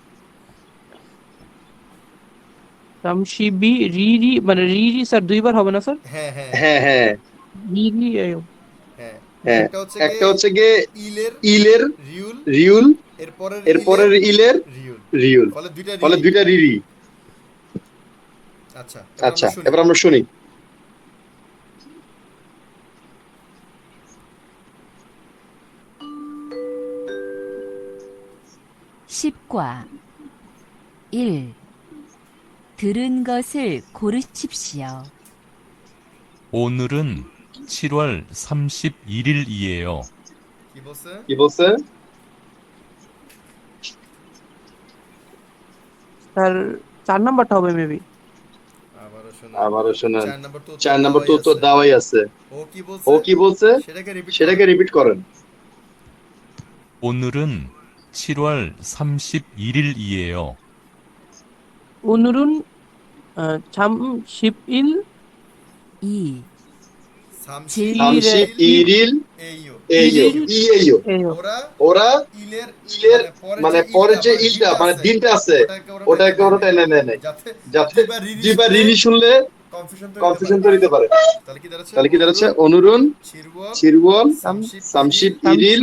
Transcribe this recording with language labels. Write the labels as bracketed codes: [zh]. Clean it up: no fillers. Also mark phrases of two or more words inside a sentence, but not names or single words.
[bn] সামশিবি রি রি মানে রি রি স্যার দুইবার হবে না স্যার হ্যাঁ হ্যাঁ হ্যাঁ হ্যাঁ রি রি হ্যাঁ হ্যাঁ একটা হচ্ছে গিয়ে ইলের রিউল রিউল এরপরের ইলের রিউল রিউল ফলে দুইটা রিরি আচ্ছা আচ্ছা এবার আমরা শুনি [ko] 십과 1. 들은 것을 고르십시오. 오늘은 7월 31일이에요. [bn] কি বলছে স্যার 4 নাম্বারটা হবে মেবি আবারও শুনেন 4 নাম্বার তো উত্তর দেওয়াই আছে ও কি বলছে সেটাকে রিপিট করেন [ko] 오늘은 7월 31일이에요. 오늘은 31일 2. [bn] সামশিবিরিল এইও ওরা ইলের মানে পরে যে ইলটা মানে দিনটা আছে ওটাকে ওরা টেনে নেয় যাতে দুইবার রিলি শুনলে কনফিউশন তৈরি হতে পারে তাহলে কি দাঁড়াচ্ছে [ko] 오늘은 칠월 삼십일일